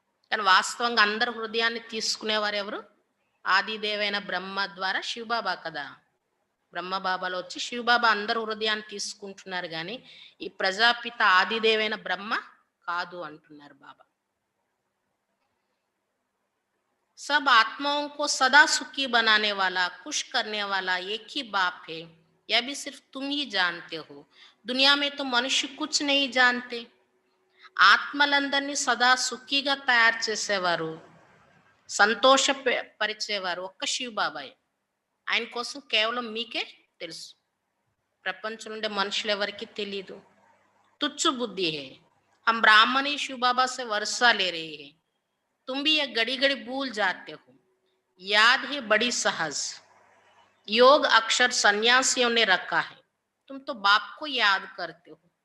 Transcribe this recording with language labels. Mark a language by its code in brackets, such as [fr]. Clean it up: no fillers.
[te] కానీ వాస్తవంగా అందరు హృదయాన్ని తీసుకునేవారు ఎవరు? ఆదిదేవైన బ్రహ్మ ద్వారా శివబాబా కదా. బ్రహ్మబాబాలో వచ్చి శివబాబా అందరు హృదయాన్ని తీసుకుంటున్నారు, కానీ ఈ ప్రజాపిత ఆదిదేవైన బ్రహ్మ కాదు అంటున్నారు బాబా. [hi] सब आत्माओं को सदा सुखी बनाने वाला, खुश करने वाला एक ही बाप है. यह भी सिर्फ तुम ही जानते हो. दुनिया में तो मनुष्य कुछ नहीं जानते. [te] ఆత్మలందరినీ సదా సుఖీగా తయారు చేసేవారు, సంతోష పరిచేవారు ఒక్క శివ బాబాయ్. ఆయన కోసం కేవలం మీకే తెలుసు, ప్రపంచం నుండి మనుషులు ఎవరికి తెలియదు. [hi] तुच्छ बुद्धि है. हम ब्राह्मण ही शिव बाबा से वर्षा ले रहे हैं. तुम भी ये घड़ी घड़ी भूल जाते हो. याद है बड़ी सहज. योग अक्षर सन्यासियों ने रखा है, तुम तो बाप को याद करते हो.